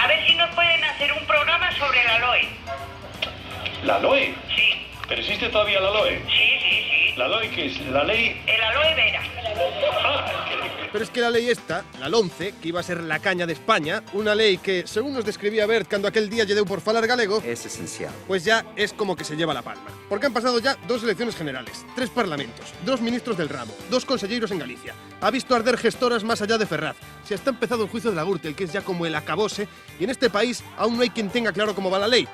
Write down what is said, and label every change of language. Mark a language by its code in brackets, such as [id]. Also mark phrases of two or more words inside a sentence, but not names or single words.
[es] A ver si nos pueden hacer un programa sobre la LOE. ¿La LOE? Sí. ¿Pero existe todavía la LOE? Sí. ¿La LOE qué es? ¿La ley? El aloe vera. Ah, Pero es que la ley esta, la LONCE, que iba a ser la caña de España, una ley que, según nos describía Bert [gl] cando aquel día lle deu por falar galego, [es] es esencial. Pues ya es como que se lleva la palma. Porque han pasado ya 2 elecciones generales, 3 parlamentos, 2 ministros del ramo, 2 conselleiros en Galicia. Ha visto arder gestoras más allá de Ferraz. Se está empezado el juicio de la Gürtel, que es ya como el acabose, y en este país aún no hay quien tenga claro cómo va la ley.